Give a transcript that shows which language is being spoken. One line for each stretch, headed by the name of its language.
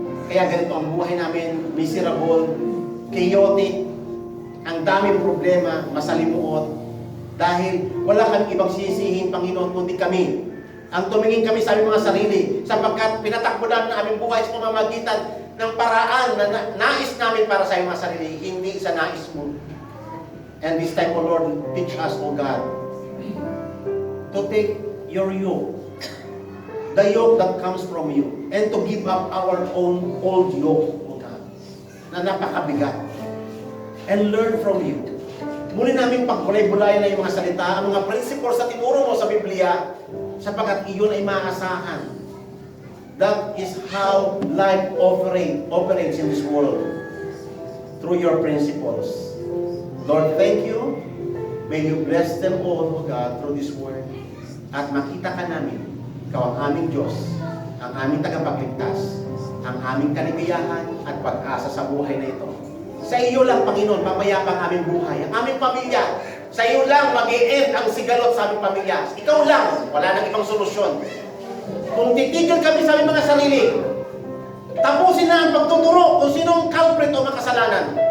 Filipino: Kaya ganito ang buhay namin, miserable, chaotic, ang daming problema, masalimuot. Dahil wala kami ibang sisihin, Panginoon, kundi kami. Ang tumingin kami sa aming mga sarili, sapagkat pinatakbo namin ang aming buhay sa pamamagitan ng paraan na nais namin para sa aming mga sarili, hindi sa nais mo.
English: And this time, O Lord, teach us, O God, to take your yoke, the yoke that comes from you, and to give up our own old yoke, O God,
Filipino: na napakabigat,
English: and learn from you.
Filipino: Muli namin pagbulay-bulayan na yung mga salita, ang mga principles na tinuro mo sa Biblia, sapagkat iyon ay maasahan.
English: That is how life operates in this world, through your principles. Lord, thank you. May you bless them all, O God, through this word.
Filipino: At makita ka namin, ikaw ang aming Diyos, ang aming tagapagligtas, ang aming kaligayahan at pag-asa sa buhay na ito. Sa iyo lang, Panginoon, papayapa ang aming buhay, ang aming pamilya. Sa iyo lang mag-i-end ang sigalot sa aming pamilya. Ikaw lang, wala nang ibang solusyon. Kung titigil kami sa aming mga sarili, tapusin na ang pagtuturo kung sino ang culprit o makasalanan.